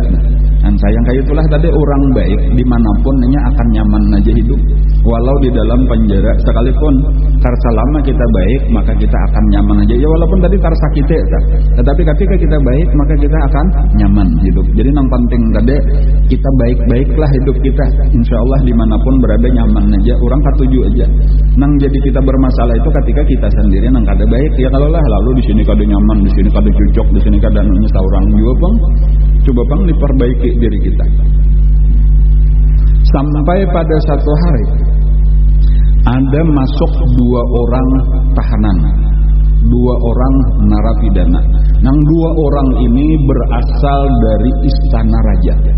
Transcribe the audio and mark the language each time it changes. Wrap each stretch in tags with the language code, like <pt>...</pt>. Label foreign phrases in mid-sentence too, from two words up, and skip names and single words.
<id>Dan sayang kayak itulah tadi orang baik dimanapun nya akan nyaman aja hidup. Walau di dalam penjara sekalipun, selama kita baik maka kita akan nyaman aja. Ya walaupun tadi sakit ya, tetapi ketika kita baik maka kita akan nyaman hidup. Jadi yang penting tadi kita baik-baiklah hidup kita. Insya Allah dimanapun berada nyaman aja. Orang ketujuh aja.</id> <bjn>Nang jadi kita bermasalah itu ketika kita sendiri nang kada baik. Ya kalau lah lalu di sini kada nyaman, di sini kada cocok, di sini kada nyesal orang juga bang.</bjn> <id>Coba bang diperbaiki diri kita. Sampai pada satu hari ada masuk 2 orang tahanan, 2 orang narapidana. Nang 2 orang ini berasal dari istana raja.</id>